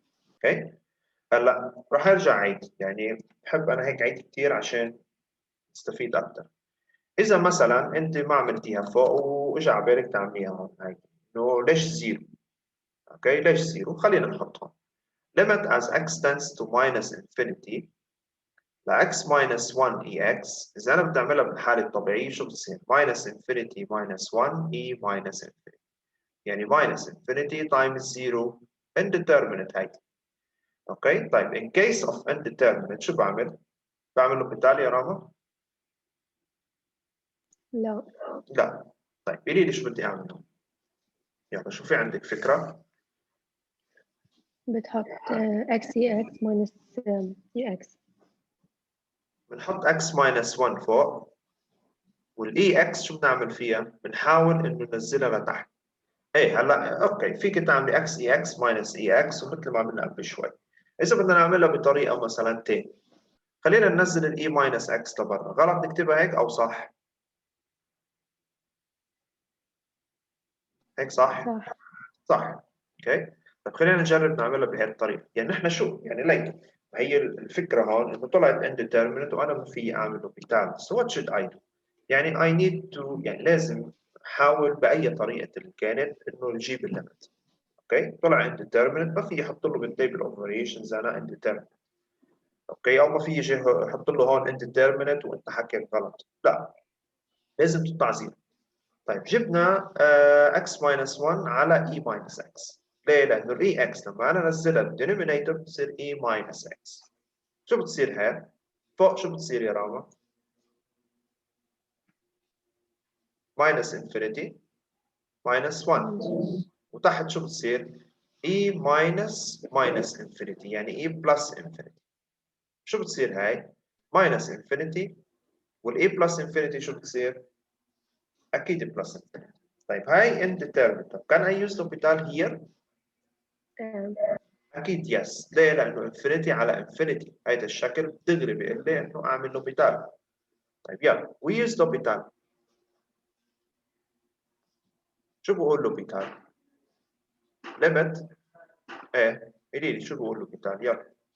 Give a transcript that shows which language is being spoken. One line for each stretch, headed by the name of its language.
Arabic: اوكي؟ هلا راح ارجع عيد، يعني بحب انا هيك عيد كثير عشان تستفيد اكثر. اذا مثلا انت ما عملتيها فوق واجى على بالك تعمليها هون هاي انه ليش 0؟ اوكي ليش 0؟ خلينا نحطها.
English: limit as x tends to minus infinity ل x minus 1 ex.
Arabic: إذا أنا بدي أعملها بالحالة الطبيعية شو بتصير؟
English: minus infinity minus 1 e minus infinity. يعني minus infinity times 0 indeterminate هيدي.
Arabic: أوكي؟ طيب
English: in case of indeterminate
Arabic: شو بعمل؟ بعمله بالتالي يا راما؟ لا. لا. طيب قولي لي شو بدي أعمله؟ يلا شوفي عندك فكرة؟ بتحط x ex minus ex. بنحط x minus 1 فوق والاي اكس شو بنعمل فيها؟ بنحاول انه ننزلها لتحت. ايه هلا اوكي فيك تعملي اكس اي اكس ماينس اي اكس ومثل ما عملنا قبل شوي. اذا بدنا نعملها بطريقه مثلا تاني خلينا ننزل الاي ماينس اكس لبرا. غلط نكتبها هيك او صح؟ هيك صح؟ صح. اوكي طيب خلينا نجرب نعملها بهي الطريقه. يعني نحن شو يعني ليك هي الفكره هون انه طلعت indeterminate وانا ما في اعمله بتالي.
English: so what should I do؟
Arabic: يعني
English: I need to
Arabic: يعني لازم احاول باي طريقه كانت انه نجيب الليمت. اوكي طلع indeterminate ما في احط له بالتيبل اوف فاريشنز انا indeterminate. اوكي او ما في يجي احط له هون indeterminate وانت حكيت غلط. لا لازم تطلع زيرو.
English: طيب جبنا x minus 1 على e minus x.
Arabic: ليه؟ لأنه ال ex لما أنا أنزلها بالدينومينيتور بتصير e minus x. شو بتصير هي؟ فوق شو بتصير يا راما؟
English: minus infinity minus 1. وتحت شو بتصير؟ e minus infinity يعني e plus infinity.
Arabic: شو بتصير هاي؟ minus infinity وال e plus infinity شو بتصير؟ أكيد plus infinity. طيب هاي indeterminate.
English: طب can I use l'orbital here؟
Arabic: اكيد يس. ليه؟ لانه انفينيتي على انفينيتي هيدا الشكل دغري بيقول لي انه اعمل لوبيتال. طيب يلا وي يوز لوبيتال. شو بقول لوبيتال؟ ليميت ايه قولي لي شو بقول لوبيتال يلا.